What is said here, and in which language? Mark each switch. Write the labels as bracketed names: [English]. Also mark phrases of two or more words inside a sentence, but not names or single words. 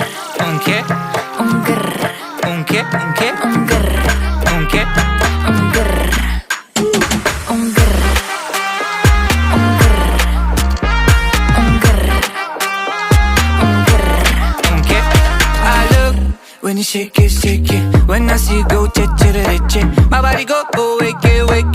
[Spanish] ¿Un qué? un grr, ¿Un qué? ¿Un qué? un grr, ¿Un qué? un grr, un grr, un grr, un grr, un grr. ¿Un qué? [English] I look when you shake it, shake it. When I see you go, che che che che. My body go, wake it,